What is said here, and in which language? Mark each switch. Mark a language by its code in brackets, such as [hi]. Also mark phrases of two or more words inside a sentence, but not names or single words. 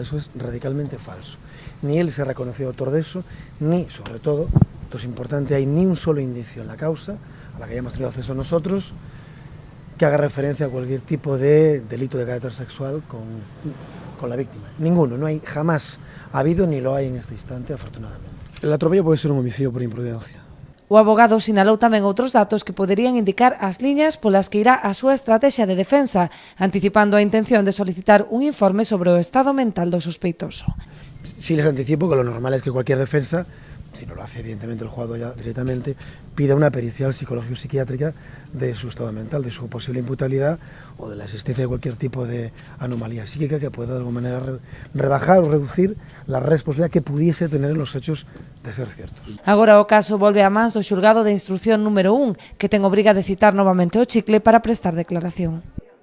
[es] Eso es radicalmente falso. Ni él se reconoció autor de eso, ni, sobre todo, esto es importante, hay ni un solo indicio en la causa, a la que hayamos tenido acceso nosotros, que haga referencia a cualquier tipo de delito de carácter sexual con la víctima. Ninguno, no hay, jamás ha habido ni lo hay en este instante, afortunadamente. El atropello [gl] pode ser [es] un homicidio por imprudencia. [gl] O abogado sinalou tamén outros datos que poderían indicar as liñas polas que irá a súa estrategia de defensa, anticipando a intención de solicitar un informe sobre o estado mental do sospeitoso. [es] Sí les anticipo que lo normal es que cualquier defensa, si no lo hace evidentemente el juzgado ya directamente, pida una pericial psicológico-psiquiátrica de su estado mental, de su posible imputabilidad o de la existencia de cualquier tipo de anomalía psíquica que pueda de alguna manera rebajar o reducir la responsabilidad que pudiese tener en los hechos de ser ciertos. [gl] Agora o caso volve a mans do xulgado de instrucción número 1, que ten obriga de citar novamente o Chicle para prestar declaración.